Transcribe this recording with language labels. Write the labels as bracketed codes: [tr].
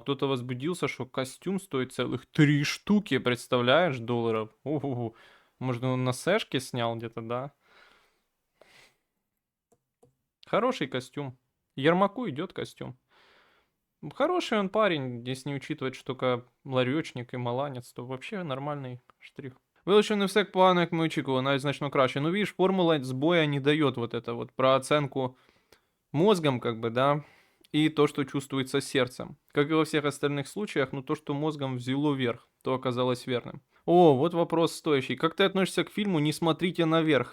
[ru] Кто-то возбудился, что костюм стоит целых 3 штуки, представляешь, долларов. Ого. Может, он на сэшке снял где-то, да? Хороший костюм. Ермаку идет костюм. Хороший он парень, если не учитывать, что только ларьочник и маланець, то вообще нормальный штрих. [uk] Вилучив не все погано, як ми очікували, навіть значно краще. [ru] Ну, видишь, формула сбоя не дает вот это вот про оценку мозгом, как бы, да, и то, что чувствуется сердцем. Как и во всех остальных случаях, но то, что мозгом взяло верх, то оказалось верным. О, вот вопрос стоящий. Как ты относишься к фильму «Не смотрите наверх»?